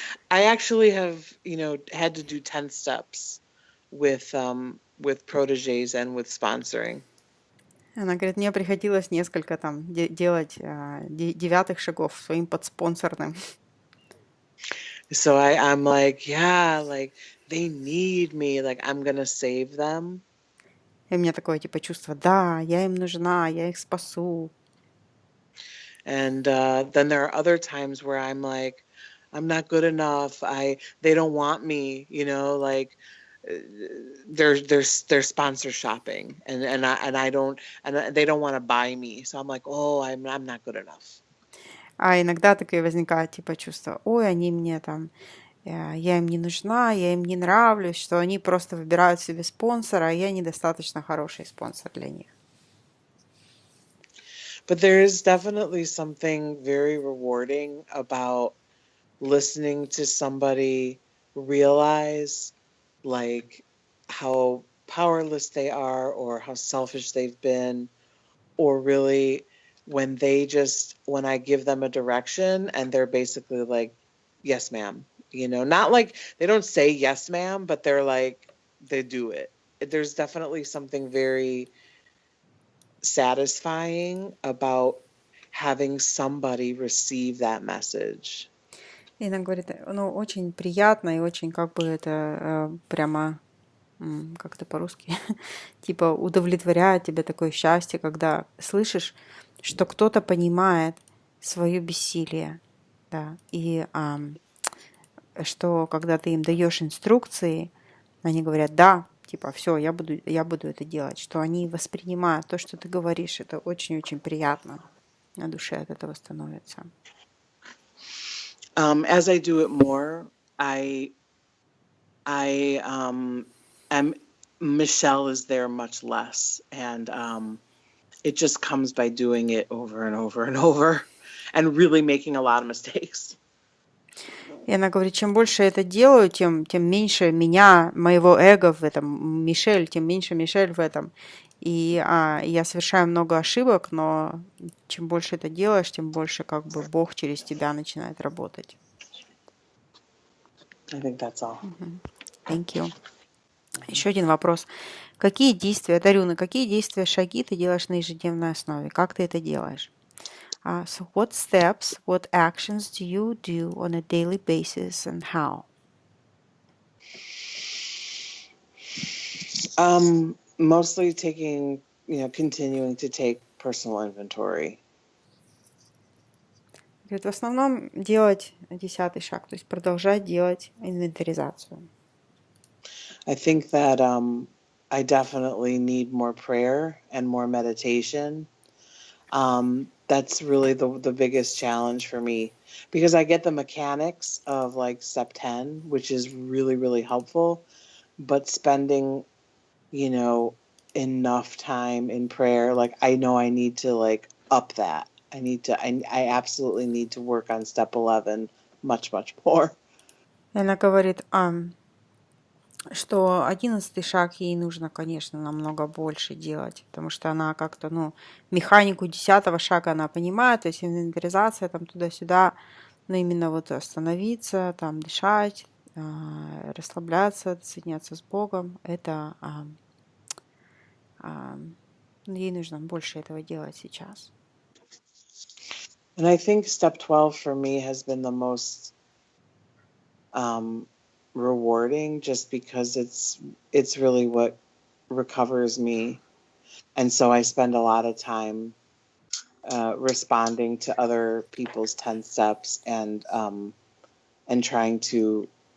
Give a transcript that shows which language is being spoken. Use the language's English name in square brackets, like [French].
[English] I actually have, had to do 10 steps with proteges and with sponsoring. [Russian] Она говорит, мне приходилось несколько там делать 9 шагов своим подспонсорным. [English] So I'm like, yeah, like they need me, like I'm gonna save them. [Russian] И у меня такое типа чувство, да, я им нужна, я их спасу. [English] And then there are other times where I'm like, I'm not good enough. They don't want me, like they're sponsor shopping, and I don't, and they don't want to buy me. So I'm like, oh, I'm not good enough. [Russian] А иногда такое возникает типа чувство, ой, они мне там, я им не нужна, я им не нравлюсь, что они просто выбирают себе спонсора, а я недостаточно хороший спонсор для них. [English] But there is definitely something very rewarding about listening to somebody realize like how powerless they are or how selfish they've been, or really when I give them a direction and they're basically like, yes, ma'am, not like they don't say yes, ma'am, but they're like, they do it. There's definitely something very satisfying about having somebody receive that message. [Russian] И она говорит, очень приятно и очень как бы это прямо, как это по-русски, типа удовлетворяет тебя такое счастье, когда слышишь, что кто-то понимает свое бессилие, да, и что когда ты им даешь инструкции, они говорят, да, типа, все, я буду это делать, что они воспринимают то, что ты говоришь, это очень-очень приятно, на душе от этого становится. [English] As I do it more, I am Michelle is there much less, and it just comes by doing it over and over and over, and really making a lot of mistakes. [Russian] И она говорит, чем больше я это делаю, тем меньше меня, моего эго в этом, Мишель, тем меньше Мишель в этом. И я совершаю много ошибок, но чем больше это делаешь, тем больше как бы Бог через тебя начинает работать. [English] I think that's all. Thank you. [Russian] Еще один вопрос. Какие действия, Дарюна, какие действия, шаги ты делаешь на ежедневной основе? Как ты это делаешь? [English] So what steps, what actions do you do on a daily basis and how? Mostly taking, continuing to take personal inventory. [Russian] Говорит, в основном делать 10-й шаг, то есть продолжать делать инвентаризацию. [English] I think that I definitely need more prayer and more meditation. That's really the biggest challenge for me, because I get the mechanics of like step 10, which is really, really helpful, but spending, enough time in prayer, like I know I need to like up that. I absolutely need to work on step 11 much, much more. [Russian] Она говорит, что 11-й шаг ей нужно, конечно, намного больше делать, потому что она как-то, механику 10-го шага она понимает, то есть инвентаризация там туда-сюда, но именно вот остановиться, там дышать, расслабляться, соединяться с Богом, это ей нужно больше этого делать сейчас. [English] And I think step 12 for me has been the most rewarding, just because it's really what recovers me. And so I spend a lot of time responding to other people's 10 steps and trying to